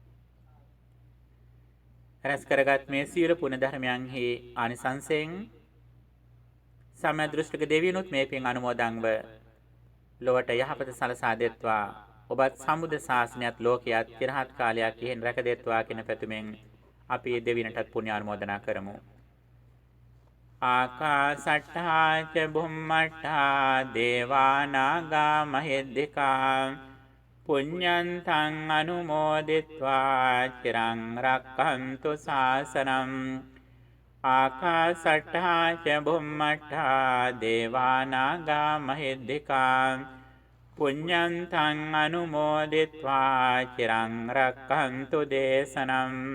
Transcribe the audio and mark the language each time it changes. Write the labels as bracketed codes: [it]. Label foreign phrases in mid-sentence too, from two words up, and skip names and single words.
[si] රැස් කරගත් මේ සියලු පුණ්‍ය ධර්මයන්හි ආනිසංසයෙන් සම්මදෘෂ්ටික දෙවියනුත් මේ පින් අනුමෝදන්ව ලොවට යහපත සලසා දෙත්වා. ඔබත් සම්බුද්ධ ශාසනයත් ලෝකයත් চিරහත් කාලයක් ඉහෙන් රැක දෙත්වා කියන පැතුමෙන් අපි දෙවියන්ටත් පුණ්‍ය අනුමෝදනා කරමු. [pi] ආකාසට්ඨා ච බුම්මට්ඨා දේවා නාග මහිද්దికා පුඤ්ඤන්තං අනුමෝදිත්වා චිරං රක්ඛන්තු ශාසනං. ආකාසට්ඨා ච බුම්මට්ඨා දේවා නාග මහිද්దికා පුඤ්ඤන්තං අනුමෝදිත්වා චිරං රක්ඛන්තු දේශනං.